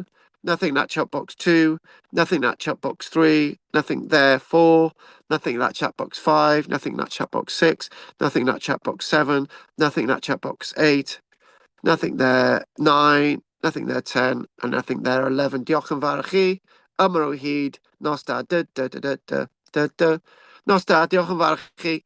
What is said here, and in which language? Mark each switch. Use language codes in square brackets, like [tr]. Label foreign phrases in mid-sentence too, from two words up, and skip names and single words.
[en] Nothing in that chat box 2. Nothing in that chat box 3. Nothing there 4. Nothing in that chat box 5. Nothing in that chat box 6. Nothing in that chat box 7. Nothing in that chat box 8. Nothing there 9. Nothing there 10. And nothing there 11. [cy] Diolch yn fawr i chi. Ymar o hyd. Nos da. Nos da. Diolch yn fawr i chi.